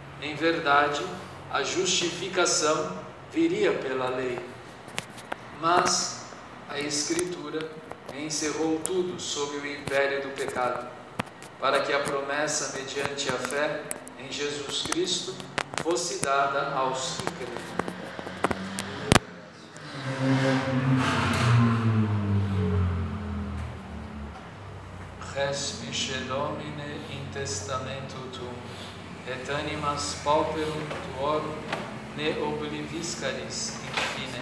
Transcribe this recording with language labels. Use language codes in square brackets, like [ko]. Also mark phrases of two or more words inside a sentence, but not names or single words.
[pt] Em verdade, a justificação viria pela lei. Mas a Escritura encerrou tudo sob o império do pecado, para que a promessa mediante a fé em Jesus Cristo fosse dada aos que creem. [la] Respice Domine in testamentu tuum, et animas pauperum tuorum ne obliviscaris infine.